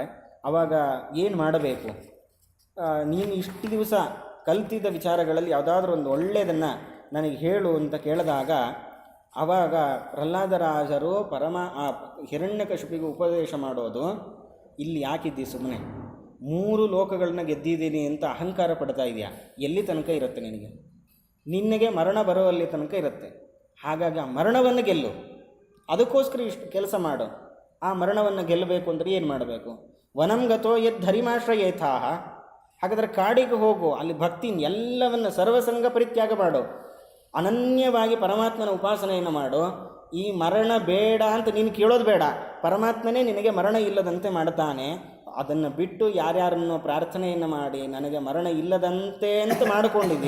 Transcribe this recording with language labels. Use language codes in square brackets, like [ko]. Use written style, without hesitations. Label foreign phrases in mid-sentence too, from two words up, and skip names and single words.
[kn] ಆವಾಗ ಏನು ಮಾಡಬೇಕು, ನೀನು ಇಷ್ಟು ದಿವಸ ಕಲ್ತಿದ್ದ ವಿಚಾರಗಳಲ್ಲಿ ಯಾವುದಾದ್ರೂ ಒಂದು ಒಳ್ಳೆಯದನ್ನು ನನಗೆ ಹೇಳು ಅಂತ ಕೇಳಿದಾಗ ಆವಾಗ ಪ್ರಹ್ಲಾದರಾಜರು ಹಿರಣ್ಯಕಶಿಪಿಗೆ ಉಪದೇಶ ಮಾಡೋದು, ಇಲ್ಲಿ ಯಾಕಿದ್ದಿ ಸುಮ್ಮನೆ, 3 ಲೋಕಗಳನ್ನ ಗೆದ್ದಿದ್ದೀನಿ ಅಂತ ಅಹಂಕಾರ ಪಡ್ತಾ ಇದೆಯಾ, ಎಲ್ಲಿ ತನಕ ಇರುತ್ತೆ ನಿನಗೆ ಮರಣ ಬರುವಲ್ಲಿ ತನಕ ಇರುತ್ತೆ. ಹಾಗಾಗಿ ಆ ಮರಣವನ್ನು ಗೆಲ್ಲು, ಅದಕ್ಕೋಸ್ಕರ ಇಷ್ಟು ಕೆಲಸ ಮಾಡು. ಆ ಮರಣವನ್ನು ಗೆಲ್ಲಬೇಕು ಅಂದರೆ ಏನು ಮಾಡಬೇಕು? [sa] ವನಂ ಗತೋ ಯದ್ ಧರಿಮಾಶ್ರಯೇಥಾಹ. [kn] ಹಾಗಾದರೆ ಕಾಡಿಗೆ ಹೋಗು, ಅಲ್ಲಿ ಭಕ್ತಿ ಎಲ್ಲವನ್ನು ಸರ್ವಸಂಗ ಪರಿತ್ಯಾಗ ಮಾಡು, ಅನನ್ಯವಾಗಿ ಪರಮಾತ್ಮನ ಉಪಾಸನೆಯನ್ನು ಮಾಡು. ಈ ಮರಣ ಬೇಡ ಅಂತ ನೀನು ಕೇಳೋದು ಬೇಡ, ಪರಮಾತ್ಮನೇ ನಿನಗೆ ಮರಣ ಇಲ್ಲದಂತೆ ಮಾಡ್ತಾನೆ. ಅದನ್ನು ಬಿಟ್ಟು ಯಾರ್ಯಾರನ್ನು ಪ್ರಾರ್ಥನೆಯನ್ನು ಮಾಡಿ ನನಗೆ ಮರಣ ಇಲ್ಲದಂತೆ ಅಂತ ಮಾಡಿಕೊಂಡಿದ್ದಿ.